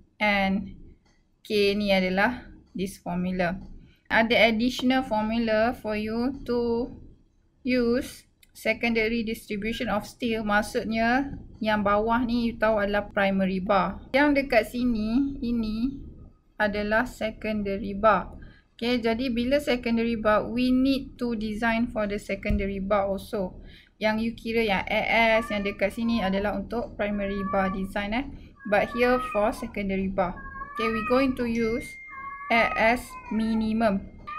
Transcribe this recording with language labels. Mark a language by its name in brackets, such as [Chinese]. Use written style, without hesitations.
[English] And K [Malay] ni adalah [English] this formula. [Malay] Ada [English] additional formula for you to use secondary distribution of steel. [Malay] Maksudnya yang bawah ni you tahu adalah primary bar. Yang dekat sini, ini adalah secondary bar. [English] Okay, [Malay] jadi bila [English] secondary bar, we need to design for the secondary bar also. [Malay] Yang you kira yang AS yang dekat sini adalah untuk primary bar design [English] But here for secondary bar. Okay, we going to use AS minimum.